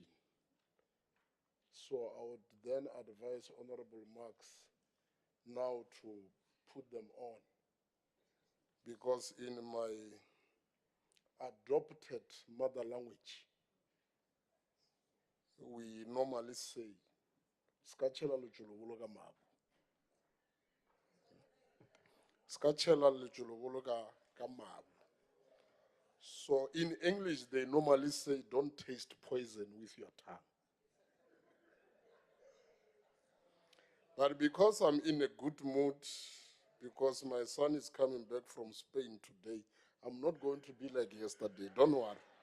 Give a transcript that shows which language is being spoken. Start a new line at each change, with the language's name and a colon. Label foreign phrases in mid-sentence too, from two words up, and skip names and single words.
English: So I would then advise Honorable Marx now to put them on, because in my adopted mother language, we normally say,
Northern Sotho: "Skachela lechulogolo ka mabu." Skachela lechulogolo ka mabu.
English: So in English, they normally say, "Don't taste poison with your tongue." But because I'm in a good mood, because my son is coming back from Spain today, I'm not going to be like yesterday, don't worry.